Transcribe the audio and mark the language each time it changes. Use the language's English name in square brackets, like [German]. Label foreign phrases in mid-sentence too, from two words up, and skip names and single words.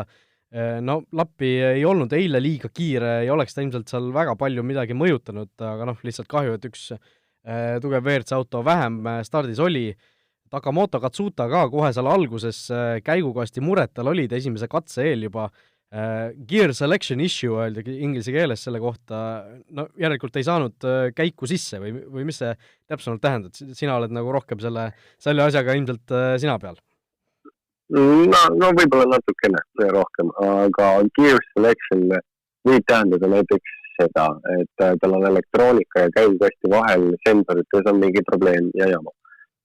[Estonian] Lappi ei olnud eile liiga kiire, ei oleks ta ilmselt seal väga palju midagi mõjutanud, aga lihtsalt kahju, et üks tugev WRC auto vähem stardis oli. Takamoto Katsuta ka kohe seal alguses käigukasti mured tal olid esimese katse eel juba. [English] Gear selection issue [Estonian] öeldi inglise keeles selle kohta, järelikult ei saanud käiku sisse või mis see täpsemalt tähendab? Sina oled nagu rohkem selle asjaga ilmselt sina peal. No võib-olla natukene rohkem, aga [English] gear selection [Estonian] võib tähendada näiteks seda, et tal on elektroonika ja käigukasti vahel sensorites on mingi probleem ja jama.